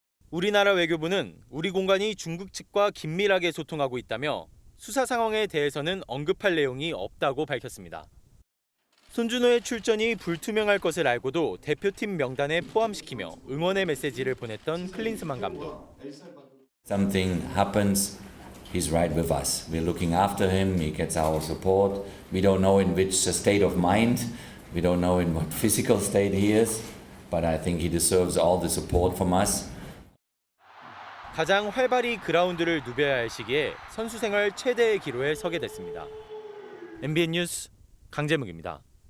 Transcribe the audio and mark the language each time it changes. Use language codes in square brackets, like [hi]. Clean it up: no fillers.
[ko] 우리나라 외교부는 우리 공관이 중국 측과 긴밀하게 소통하고 있다며 수사 상황에 대해서는 언급할 내용이 없다고 밝혔습니다. 손준호의 출전이 불투명할 것을 알고도 대표팀 명단에 포함시키며 응원의 메시지를 보냈던 클린스만 감독. [en] Something happens, he's right with us. We're looking after him, he gets our support. We don't know in which state of mind, we don't know in what physical state he is, but I think he deserves all the support from us. [ko] 가장 활발히 그라운드를 누벼야 할 시기에 선수 생활 최대의 기로에 서게 됐습니다. MBN 뉴스 강재묵입니다.